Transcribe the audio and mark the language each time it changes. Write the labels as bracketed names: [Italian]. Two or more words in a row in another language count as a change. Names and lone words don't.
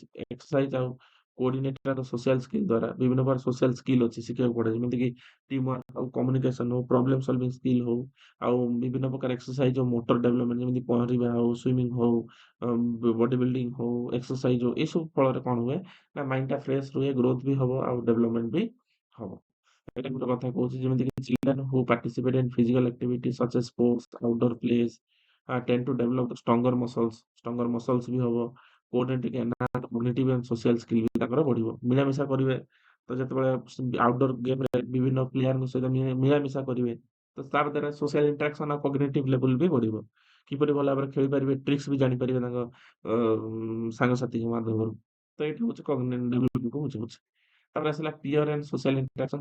[Odia] ଏକ୍ସରସାଇଜ ଆଉ କୋଅର୍ଡିନେଟେଡ ଆଉ [English] social skill [Odia] ଦ୍ୱାରା ବିଭିନ୍ନ ପ୍ରକାର [English] social skill [Odia] ଅଛି ଶିଖିବାକୁ ପଡେ ଯେମିତିକି [English] team work [Odia] ଆଉ କମ୍ୟୁନିକେସନ ହଉ, [English] problem solving skill [Odia] ହଉ, ଆଉ ବିଭିନ୍ନ ପ୍ରକାର ଏକ୍ସରସାଇଜ ଆଉ [English] motor development [Odia] ଯେମିତି ପହଁରିବା ହଉ, ସୁଇମିଂ ହଉ, [English] body building [Odia] ହଉ, ଏକ୍ସରସାଇଜ ହଉ, ଏସବୁ ଫଳରେ କଣ ହୁଏ ନା ମାଇଣ୍ଡଟା ଫ୍ରେଶ ରୁହେ, ଗ୍ରୋଥ ବି ହବ ଆଉ ଡେଭଲପମେଣ୍ଟ ବି ହବ। ଏଇଟା ଗୋଟେ କଥା କହୁଛି ଯେମିତିକି [English] children who participate in physical activities such as sports, outdoor plays tend to develop stronger muscles, stronger muscles [Odia] ବି ହବ, [English] coordinating and cognitive and social skill [Odia] ବି ତାଙ୍କର ବଢିବ। ମିଳାମିଶା କରିବେ ତ ଯେତେବେଳେ [English] outdoor gameରେ [Odia] ବିଭିନ୍ନ ପ୍ଲେୟାରଙ୍କ ସହିତ ମିଳାମିଶା କରିବେ ତ ତା ଦ୍ୱାରା [English] social interaction [Odia] ଆଉ [English] cognitive level [Odia] ବି ବଢିବ। କିପରି ଭଲ ଭାବରେ ଖେଳିପାରିବେ, ଟ୍ରିକ୍ସ ବି ଜାଣିପାରିବେ ତାଙ୍କ ସାଙ୍ଗସାଥିଙ୍କ ମାଧ୍ୟମରୁ। ତ ଏଇଠି ହଉଛି [English] cognitive developmentକୁ [Odia] ବୁଝଉଛି। ତାପରେ ଆସିଲା [English] peer and social interaction.